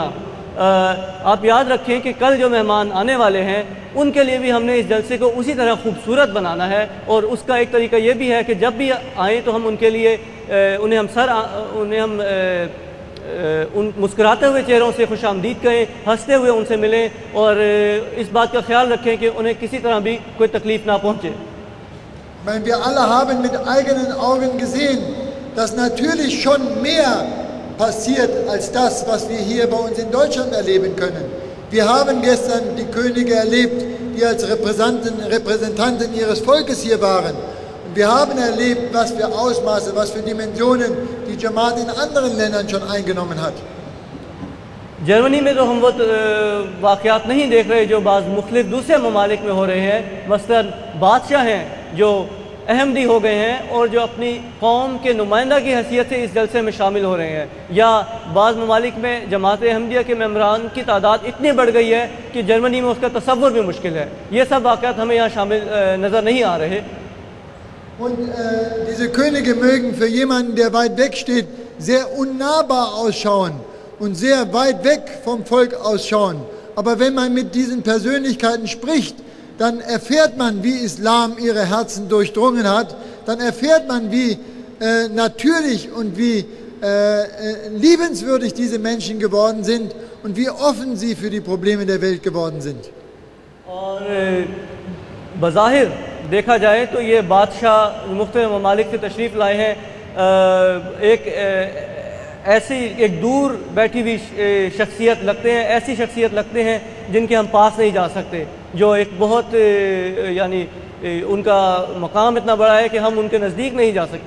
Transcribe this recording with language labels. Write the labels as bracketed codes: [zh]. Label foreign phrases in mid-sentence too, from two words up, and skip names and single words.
[ur] آپ یاد رکھیں کہ کل جو مہمان آنے والے ہیں ان کے لیے بھی ہم نے اس جلسے کو اسی طرح خوبصورت بنانا ہے، اور اس کا ایک طریقہ یہ بھی ہے کہ جب بھی آئیں تو ہم ان کے لیے ان مسکراتے ہوئے چہروں سے خوش آمدید کہیں، ہنستے ہوئے ان سے ملیں اور اس بات کا خیال رکھیں کہ انہیں کسی طرح بھی کوئی تکلیف نہ پہنچے. [de] Wir alle haben mit eigenen Augen gesehen, dass natürlich schon mehr passiert als das, was wir hier bei uns in Deutschland erleben können. Wir haben gestern die Könige erlebt, die als Repräsentanten ihres Volkes hier waren. Und wir haben erlebt, was für Ausmaße, was für Dimensionen die Jamaat in anderen Ländern schon eingenommen hat. [ur] جرمنی میں تو ہم وہ واقعات نہیں دیکھ رہے جو بعض مختلف دوسرے ممالک میں ہو رہے ہیں. مثلاً بادشاہ ہیں جو احمدی ہو گئے ہیں اور جو اپنی قوم کے نمائندہ کی حیثیت سے اس جلسے میں شامل ہو رہے ہیں، یا بعض ممالک میں جماعت احمدیہ کے ممبران کی تعداد اتنی بڑھ گئی ہے کہ جرمنی میں اس کا تصور بھی مشکل ہے. یہ سب واقعات ہمیں یہاں شامل نظر نہیں آ رہے. [de] Und diese Könige mögen für jemanden, der weit weg steht, sehr unnahbar ausschauen und sehr weit weg vom Volk ausschauen. Aber wenn man mit diesen Persönlichkeiten spricht, dann erfährt man, wie Islam ihre Herzen durchdrungen hat, dann erfährt man, wie natürlich und wie liebenswürdig diese Menschen geworden sind und wie offen sie für die Probleme der Welt geworden sind. [ur] اور بظاہر دیکھا جائے تو یہ بادشاہ مختلف ممالک سے تشریف لائے ہیں، ایک دور بیٹھی ہوئی شخصیت لگتے ہیں، ایسی شخصیت لگتے ہیں جن کے ہم پاس نہیں جا سکتے، جو ایک بہت یعنی ان کا مقام اتنا بڑا ہے کہ ہم ان کے نزدیک نہیں جا سکتے.